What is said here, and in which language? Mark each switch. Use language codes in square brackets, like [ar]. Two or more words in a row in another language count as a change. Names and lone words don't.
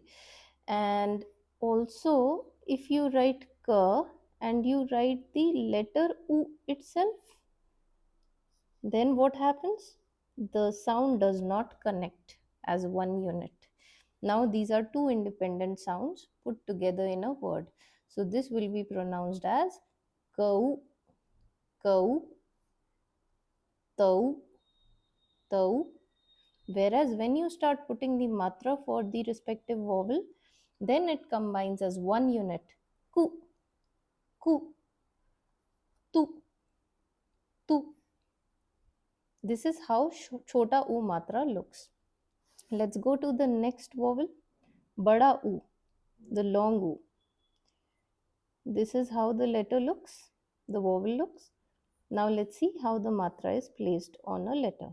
[en] And also, if you write ka and you write the letter u itself, then what happens? The sound does not connect as one unit. Now these are two independent sounds put together in a word. So this will be pronounced as kau, kau, tau, tau, Whereas when you start putting the matra for the respective vowel, then it combines as one unit. Ku, ku, tu, tu. This is how [hi] chota u matra [en] looks. Let's go to the next vowel, [hi] bada u, [en] the long u. This is how the letter looks, the vowel looks. Now let's see how the matra is placed on a letter.